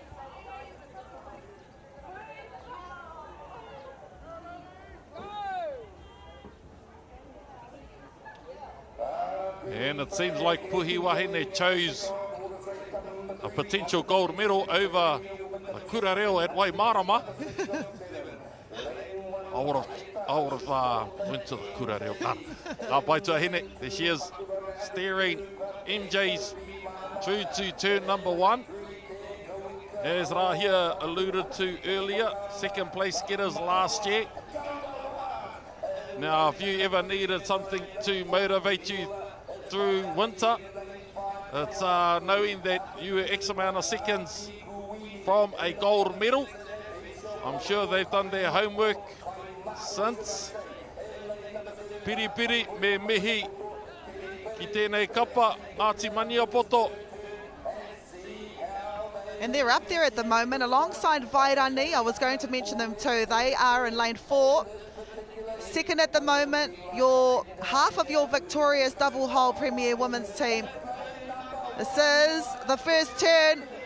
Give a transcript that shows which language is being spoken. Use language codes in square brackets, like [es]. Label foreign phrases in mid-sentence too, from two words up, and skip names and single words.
[en] And it seems like Puhi Wahine chose a potential gold medal over a [mi] kura reo [en] at Waimarama. I would have went to the [mi] kura reo. [en] Paituahine, there she is, steering MJs through to turn number 1. As Rahia alluded to earlier, second place getters last year. Now, if you ever needed something to motivate you through winter, it's knowing that you were X amount of seconds from a gold medal. I'm sure they've done their homework since. [mi] Piri piri me mihi ki tēnei kapa Ngāti Maniapoto. [en] And they're up there at the moment alongside Vairani. I was going to mention them too. They are in lane 4. Second at the moment, half of your victorious double hole Premier Women's team. This is the first turn.